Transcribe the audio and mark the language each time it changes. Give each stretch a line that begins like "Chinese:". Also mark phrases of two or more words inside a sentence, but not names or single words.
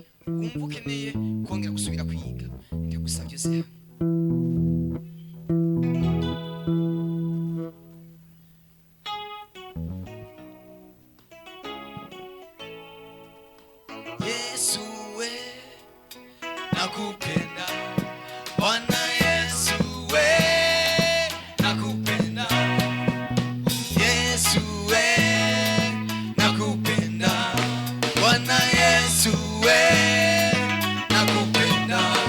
Kinyarwanda: Wumva ukeneye kongera gusubira kwiga. Ndagusabye se.
Swahili: Yesu we nakupenda. Bwana Yesu we nakupenda. Yesu we nakupenda. Bwana Yesu we nakupenda.